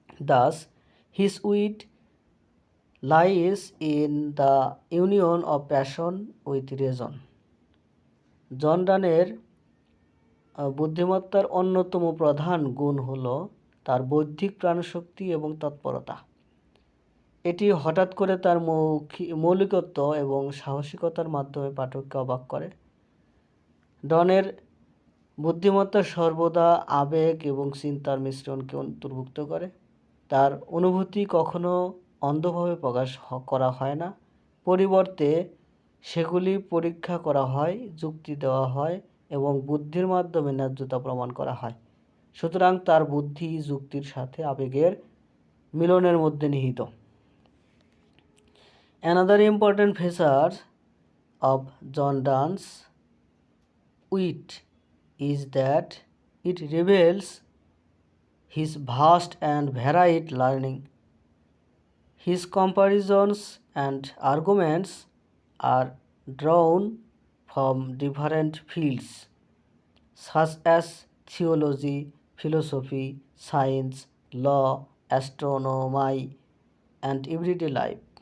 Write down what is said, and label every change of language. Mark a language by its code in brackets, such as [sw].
[en] Thus, his wit lies in the union of passion with reason. [bn] জন ডানের বুদ্ধিমত্তার অন্যতম প্রধান গুণ হল তার বৌদ্ধিক প্রাণশক্তি এবং তৎপরতা। এটি হঠাৎ করে তার মৌলিকত্ব এবং সাহসিকতার মাধ্যমে পাঠককে অবাক করে। ডনের বুদ্ধিমত্তা সর্বদা আবেগ এবং চিন্তার মিশ্রণকে অন্তর্ভুক্ত করে। তার অনুভূতি কখনো অন্ধভাবে প্রকাশ করা হয় না, পরিবর্তে সেগুলি পরীক্ষা করা হয়, যুক্তি দেওয়া হয় এবং বুদ্ধির মাধ্যমে ন্যায্যতা প্রমাণ করা হয়। সুতরাং তার বুদ্ধি যুক্তির সাথে আবেগের মিলনের মধ্যে নিহিত। [en] Another important feature of John Donne's wit is that it reveals his vast and varied learning. His comparisons and arguments are drawn from different fields such as theology, philosophy, science, law, astronomy, and everyday life.